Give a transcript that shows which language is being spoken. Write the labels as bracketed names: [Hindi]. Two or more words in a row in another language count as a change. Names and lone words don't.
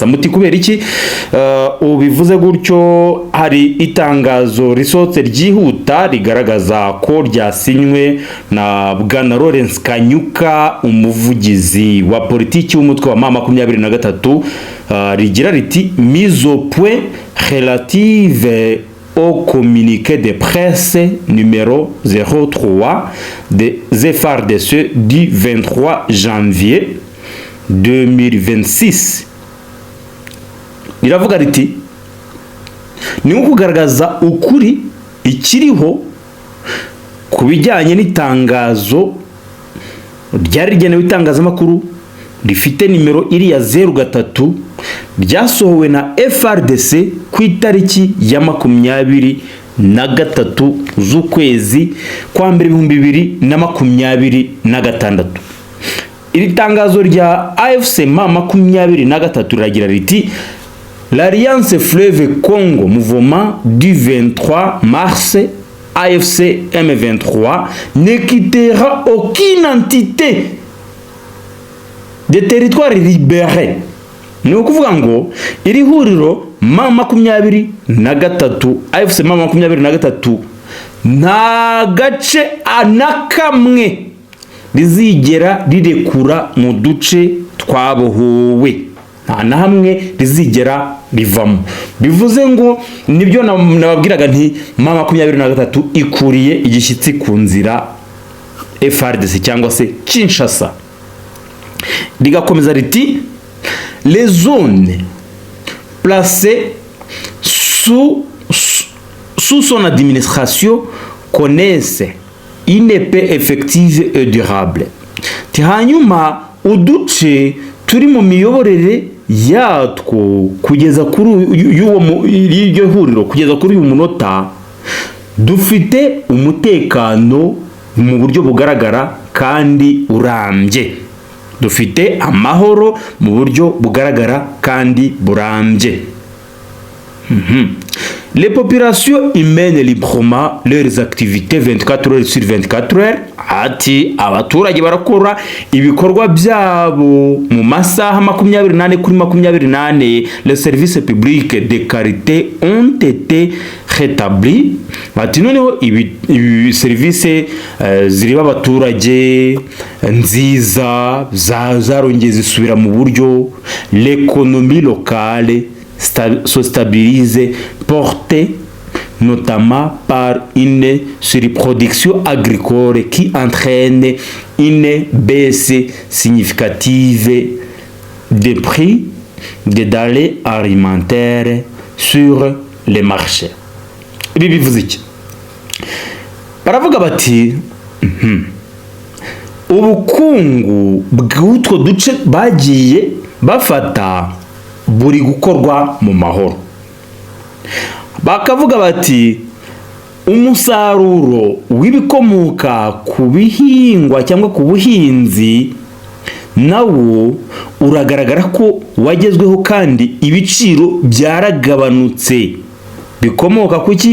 [Kinyarwanda] Muti kubera iki ubivuze gutyo? Hari itangazo risohotse ryihuta rigaragaza ko ryasinywe na Bwana Lawrence Kanyuka, umuvugizi wa politiki w'umutwe wa M23, rigira riti [French] mise au point relative au communiqué de presse numéro 03 des FARDC du 23 janvier 2026. [Kinyarwanda] Iravuga riti ni ukugaragaza ukuri ikiriho ku bijyanye n'itangazo ryari rigenewe itangazamakuru rifite nimero iri ya 03 ryasohowe na FARDC ku itariki ya 23 z'ukwezi kwa mbere 2026. Iri tangazo rya AFC M23 riragira riti [French] l'Alliance Fleuve Congo Mouvement du 23 mars AFC M23 ne quittera aucune entité des territoires libérés. [Kinyarwanda] Ni ukuvuga ngo iri huriro M23 AFC M23 nta gace anakamwe rizigera rirekura mu duce twabohowe, nta na hamwe rizigera rivamo. Bivuze ngo nibyo nababwiraga nti M23 ikuriye igishyitsi ku nzira FARDC cyangwa se Kinshasa. Rigakomeza riti [French] les zones placées sous son administration connaissent une paix effective et durable. [Kinyarwanda] Hanyuma uduce turi mu miyoborere yatwo kugeza kuri iryo huriro kugeza kuri uyu munota dufite umutekano mu buryo bugaragara kandi urambye. Dufite amahoro mu buryo bugaragara kandi burambye. [French] Les populations mènent librement leurs activités 24 heures sur 24 heures. [Kinyarwanda] Ati abaturage barakora ibikorwa byabo mu masaha 24 kuri 24. [French] Les services publics de qualité ont été rétablis. [Kinyarwanda] Ati noneho ibi service ziriba abaturage nziza zarongeye zisubira mu buryo. [French] L'économie locale se stabilise, portée notamment par une surproduction agricole qui entraîne une baisse significative des prix des denrées alimentaires sur les marchés. [Kinyarwanda] Ibi bivuze iki? Baravuga bati ubukungu bw'utwo duce bagiye bafata buri gukorwa mu mahoro. Bakavuga bati umusaruro w'ibikomoka ku bihingwa cyangwa ku buhinzi nawo uragaragara ko wagezweho kandi ibiciro byaragabanutse bikomoka kuki?